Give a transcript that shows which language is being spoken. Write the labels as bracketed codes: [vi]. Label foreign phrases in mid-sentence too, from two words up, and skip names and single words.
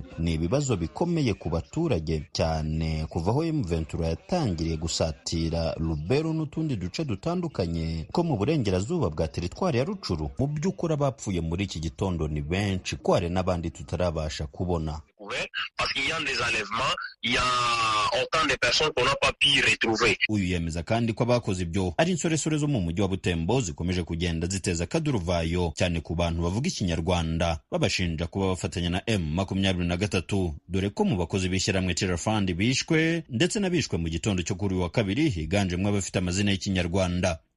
[rw] Ni ibibazo bikomeye ku baturage cyane kuva aho M23 yatangiriye gusatira Lubero n'utundi duce dutandukanye ko mu burengerazuba bwa teritwari ya Rucuru. Mu by'ukuri abapfuye muri iki gitondo ni benshi, ko hari n'abandi tutarabasha kubona. [fr] Parce qu'il y a des enlèvements, il y a autant de personnes qu'on n'a pas pu retrouver. [rw] Uyu yemeza kandi ko abakoze ibyo ari insoresore zo mu mujyi wa Butembo zikomeje kugenda ziteza akaduruvayo cyane ku bantu bavuga ikinyarwanda, babashinja kuba bafatanya na M23, dore ko mu bakozi b'ishyirahamwe Tiafand bishwe ndetse n'abishwe mu gitondo cyo kuri wa kabiri higanjemo abafite amazina y'ikinyarwanda.